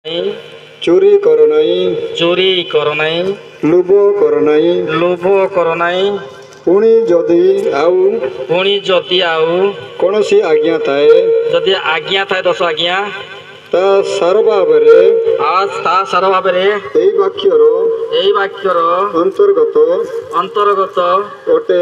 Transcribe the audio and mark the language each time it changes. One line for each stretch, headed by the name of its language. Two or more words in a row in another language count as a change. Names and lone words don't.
Bangla: চুরি কর নাই, চুরি কর নাই, লোভ কর নাই, লোভ কর নাই,
Odia: ପୁଣି ଯଦି ଆଉ ପୁଣି ଯଦି ଆଉ କୌଣସି ଆଜ୍ଞା ଥାଏ ଯଦି ଆଜ୍ଞା ଥାଏ 10 ଆଜ୍ଞା ତା ସାର ଭାବରେ ତା ସାର ଭାବରେ ଏଇ ବାକ୍ୟର ଅନ୍ତର୍ଗତ ଅଟେ